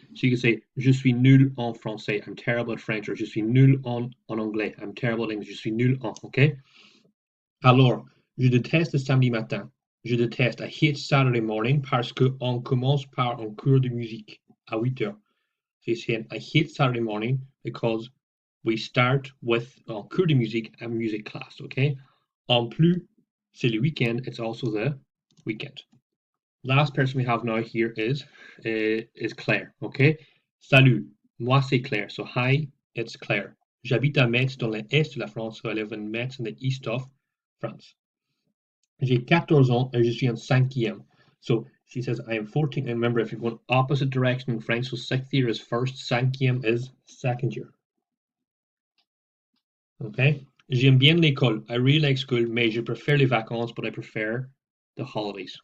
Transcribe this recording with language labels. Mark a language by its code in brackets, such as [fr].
[en] So you can say [fr] je suis nul en français. [en] I'm terrible at French. Or [fr] je suis nul en anglais. [en] I'm terrible at English. [fr] Je suis nul en. [en] Okay. [fr] Alors, je déteste le samedi matin. Je déteste. [en] I hate Saturday morning [fr] parce que on commence par un cours de musique à 8 heures. [en] So you're saying, I hate Saturday morning because we start with cours de musique and music class, okay? [fr] En plus, c'est le weekend. [en] It's also the weekend. Last person we have now here is Claire, okay? [fr] Salut, moi c'est Claire. [en] So hi, it's Claire. [fr] J'habite à Metz dans l'est de la France. [en] So I live in Metz in the east of France. [fr] J'ai 14 ans et je suis en cinquième. [en] So she says I am 14. And remember, if you're going opposite direction in French, so sixth year is first, cinquième is second year. Okay? [fr] J'aime bien l'école. [en] I really like school, [fr] mais je préfère les vacances, [en] but I prefer the holidays.